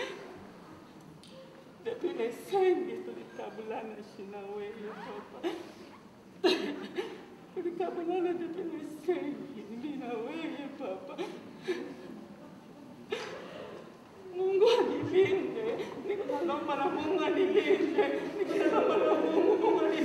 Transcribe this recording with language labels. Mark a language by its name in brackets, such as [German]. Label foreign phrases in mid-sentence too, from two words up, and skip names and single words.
[French] Depuis les 5 [Swahili] tulitabulana shina wewe papa. Tulitabulana [French] depuis les 5 [Swahili] mimi na wewe papa. Mungu anilinde. Niko naomba na Mungu anilinde. Niko naomba na Mungu